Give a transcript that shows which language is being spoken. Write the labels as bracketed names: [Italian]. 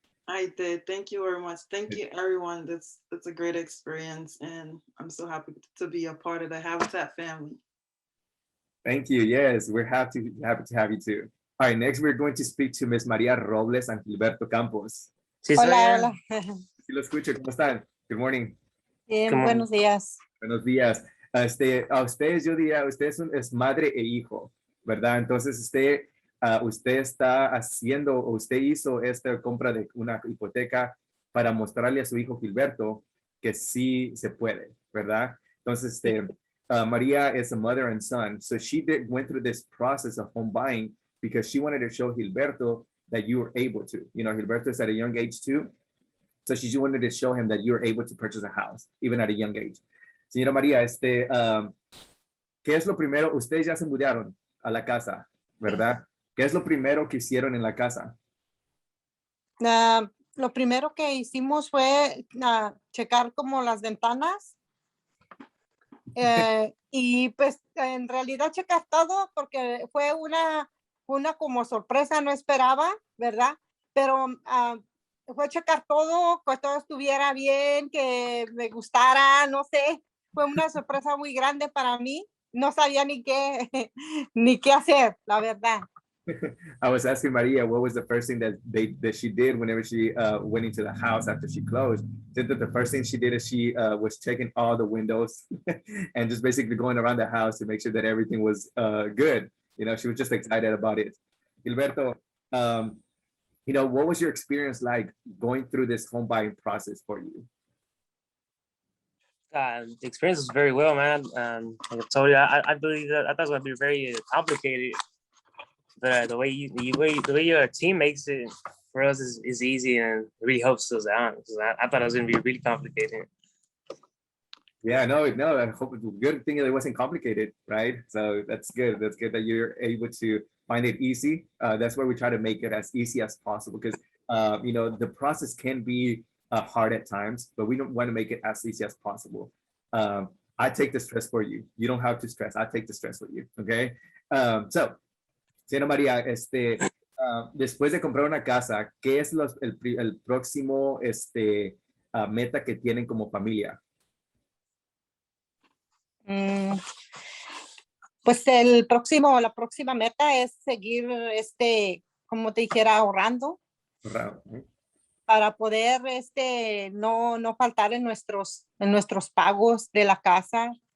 [English] I did. Thank you very much. Thank you, everyone. That's a great experience, and I'm so happy to be a part of the Habitat family. Thank you. Yes, we're happy to have you too. All right, next we're going to speak to Miss Maria Robles and Gilberto Campos. [Spanish] Sí, soy Hola, yo. hola. Sí lo escucho, ¿cómo están? [English] Good morning. [Spanish] Bien, [English] Come on. [Spanish] buenos días. Buenos días. A ustedes yo diría, usted es madre e hijo, ¿verdad? Entonces usted está haciendo, o usted hizo esta compra de una hipoteca para mostrarle a su hijo Gilberto que sí se puede, ¿verdad? [English] Entonces, Maria is a mother and son, so she went through this process of home buying because she wanted to show Gilberto that you were able to. You know, Gilberto is at a young age too, so she just wanted to show him that you're able to purchase a house, even at a young age. [Spanish] Señora María, ¿qué es lo primero? Ustedes ya se mudaron a la casa, ¿verdad? ¿Qué es lo primero que hicieron en la casa? Lo primero que hicimos fue checar como las ventanas y pues en realidad checar todo porque fue una como sorpresa, no esperaba, ¿verdad? Pero fue checar todo, que todo estuviera bien, que me gustara, no sé, fue una sorpresa muy grande para mí, no sabía ni qué hacer, la verdad. [English] I was asking Maria what was the first thing that she did whenever she went into the house after she closed. Said that the first thing she did is she was checking all the windows and just basically going around the house to make sure that everything was good. You know, she was just excited about it. Gilberto, you know, what was your experience like going through this home buying process for you? The experience was very well, man. Like I told you, I believe that I thought it was gonna be very complicated. But the way your team makes it for us is easy and it really helps us out. I thought it was gonna be really complicated. Yeah, no, I hope it's a good thing that it wasn't complicated, right? So that's good. That's good that you're able to find it easy. That's why we try to make it as easy as possible because, you know, the process can be hard at times, but we don't want to make it as easy as possible. I take the stress for you. You don't have to stress. I take the stress with you, okay? [Spanish] So, señora María, después de comprar una casa, ¿qué es el próximo meta que tienen como familia? Pues la próxima meta es seguir, como te dijera, ahorrando para poder, no faltar en nuestros pagos de la casa.